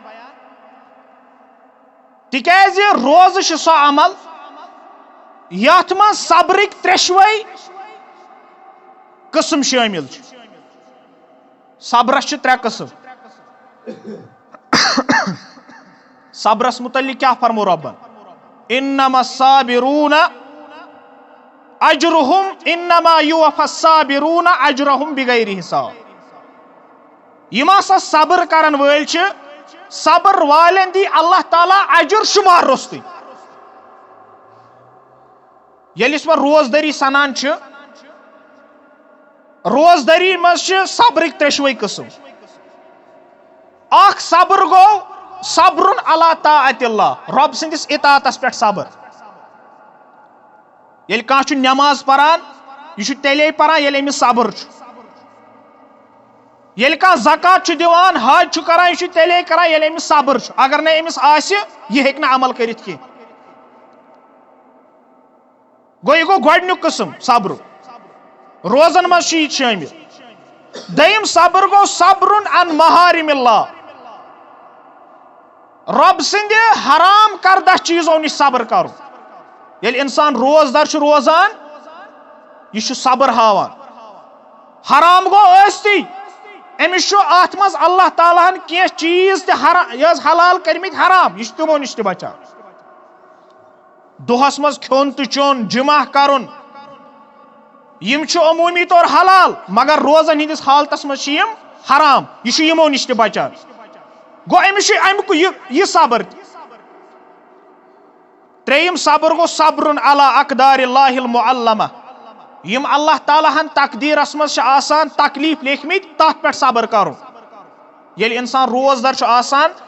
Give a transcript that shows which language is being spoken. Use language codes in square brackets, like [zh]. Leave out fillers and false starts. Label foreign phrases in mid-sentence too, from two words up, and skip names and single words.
[ks] تکیاز روز چھ سو عمل یتھ من صبرک 3 قسم شامل چھ صبرس چھ 3 قسم صبرس متعلق کیا فرمو ربن [ar] انما الصابرون اجرهم انما يوفى الصابرون اجرهم بغیر حساب [ks] یم ہسا صبر کرن ول چھ صبر والن دی اللہ تعالی اجر شمار روستی یل اس روزداری سنان چھ روزداری مز صبرک 3 قسم اخ صبر گو [ar] صبر علی طاعت اللہ [ks] رب سندس اطاعتس پہ صبر یل کان نماز پران یہ تیلے پران یل امس صبر یل کان زکات دیوان حج کران یہ تیلے کران یل امس صبر اگر نہ امس آسہ یہ ہیک نہ عمل کرت کی گو یہ گو گۄڈنیُک قسم صبر روزن مز یہ شامل دیم صبر گو [ar] صبر عن محارم اللہ [ks] رب سند حرام کردہ چیزوں نش صبر کرو یل انسان روزدار چھ روزان یہ صبر ہاوان حرام گو ٲستی امس ات مز اللہ تعالیٰ ہن کی چیز تہ حلال کرمت حرام یہ تمو نش تہ بچان دہس مز کھیون تو چون جمع کرن یم عمومی طور حلال مگر روزن ہندس حالتس مز حرام یہ یمو نش تہ بچان گو امس امیک یہ صبر تریم صبر گو [ar] صبر علی اقدار اللہ المعلمہ [ks] یم اللہ تعالیٰ ہن تقدیرس مز آسان تکلیف لیکھمت تات پہ صبر کرو یل انسان روزدار آسان